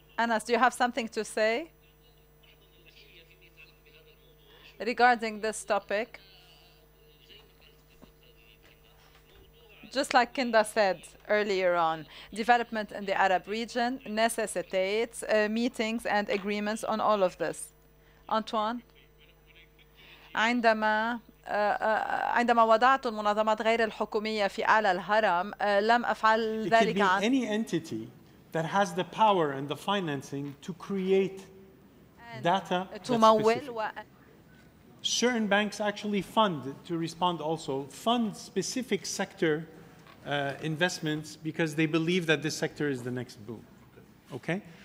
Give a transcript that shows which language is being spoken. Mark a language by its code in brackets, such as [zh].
[en] Anas, do you have something to say regarding this topic? Just like Kinda said earlier on, development in the Arab region necessitates meetings and agreements on all of this. Antoine? [ar] عندما وضعت المنظمات غير الحكومية في أعلى الهرم لم أفعل ذلك عن [en] any entity that has the power and the financing to create data that's specific. Certain banks actually fund, to respond also, fund specific sector investments because they believe that this sector is the next boom. Okay?